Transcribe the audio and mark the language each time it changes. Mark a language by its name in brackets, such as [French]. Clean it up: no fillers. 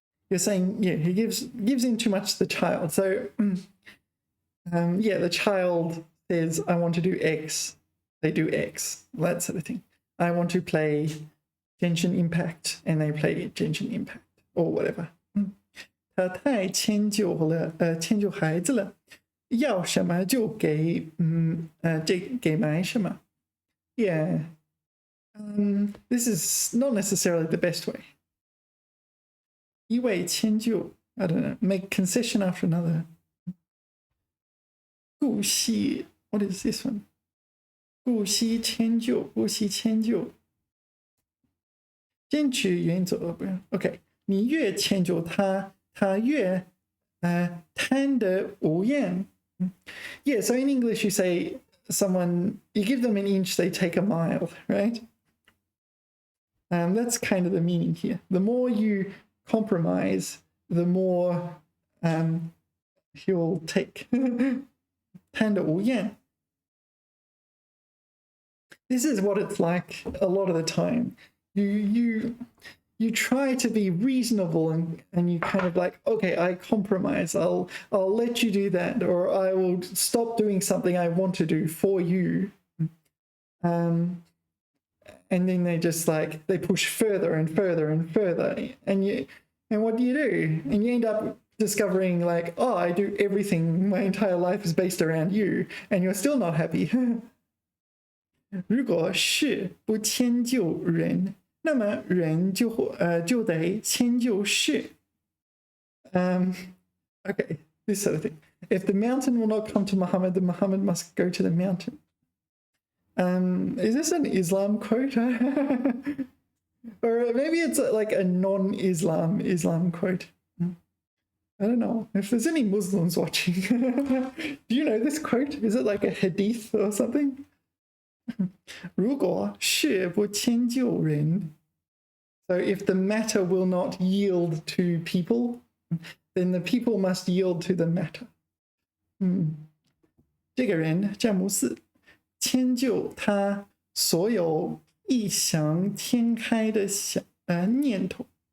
[English] You're saying, yeah, he gives in too much to the child. So yeah, the child says, I want to do X. They do X, that sort of thing. I want to play Genshin Impact, and they play Genshin Impact or whatever. [Chinese] 他太迁就了，迁就孩子了，要什么就给买什么。 [English] Yeah, this is not necessarily the best way. [Chinese] 一味迁就 [English] I don't know, make concession after another. 顾惜 what is this one? [Chinese] 顾惜迁就，顾惜迁就。坚持原则不是 OK， 你越迁就他。他越贪得无厌 [English] Yeah, so in English you say someone, you give them an inch, they take a mile, right? That's kind of the meaning here. The more you compromise, the more he'll take. 贪得无厌 This is what it's like a lot of the time. you try to be reasonable and you kind of like, okay, I compromise. I'll let you do that, or I will stop doing something I want to do for you. And then they just like they push further and further and further, and what do? And you end up discovering like, oh, I do everything. My entire life is based around you, and you're still not happy. [Chinese] 如果事不迁就人，那么人就得迁就事。 [English] Okay, this sort of thing. If the mountain will not come to Muhammad, then Muhammad must go to the mountain. Is this an Islam quote? Or maybe it's like a non-Islam quote. I don't know. If there's any Muslims watching, do you know this quote? Is it like a hadith or something? [Chinese] 如果事不迁就人, [English] so if the matter will not yield to people, then the people must yield to the matter. [Chinese] 这个人詹姆斯迁就他所有异想天开的念头。